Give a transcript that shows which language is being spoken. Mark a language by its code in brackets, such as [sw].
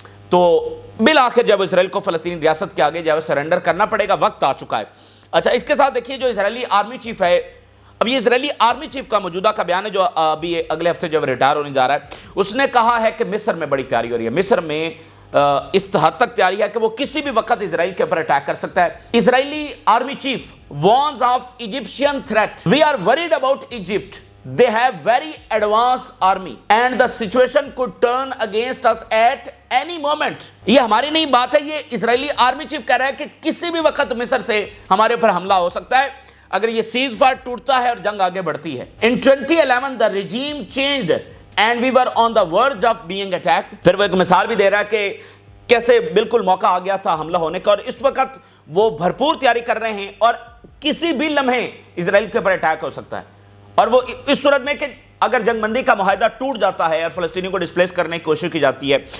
[ur] تو بالآخر جب اسرائیل کو فلسطینی ریاست کے آگے جب سرنڈر کرنا پڑے گا، وقت آ چکا ہے۔ اچھا، اس کے ساتھ دیکھیے جو اسرائیلی آرمی چیف ہے، اب یہ اسرائیلی آرمی چیف کا موجودہ کا بیان ہے جو ابھی اگلے ہفتے جب ریٹائر ہونے جا رہا ہے، اس نے کہا ہے کہ مصر میں بڑی تیاری ہو رہی ہے، مصر میں اس حد تک تیاری ہے کہ وہ کسی بھی وقت اسرائیل کے اوپر اٹیک کر سکتا ہے۔ اسرائیلی army chief [en] warns of Egyptian threat. We are worried about Egypt. They have very advanced army and the situation could turn against us at any moment. [ur] یہ ہماری نہیں بات ہے، یہ اسرائیلی آرمی چیف کہہ رہا ہے کہ کسی بھی وقت مصر سے ہمارے اوپر حملہ ہو سکتا ہے اگر یہ سیز فائر ٹوٹتا ہے اور جنگ آگے بڑھتی ہے۔ [en] In 2011 the regime changed and we were on the verge of being attacked. [ur] پھر وہ ایک مثال بھی دے رہا ہے کہ کیسے بالکل موقع آ گیا تھا حملہ ہونے کا، اور اس وقت وہ بھرپور تیاری کر رہے ہیں اور کسی بھی لمحے اسرائیل کے اوپر اٹیک ہو سکتا ہے، اور وہ اس صورت میں کہ اگر جنگ بندی کا معاہدہ ٹوٹ جاتا ہے اور فلسطینیوں کو ڈسپلیس کرنے کی کوشش کی جاتی ہے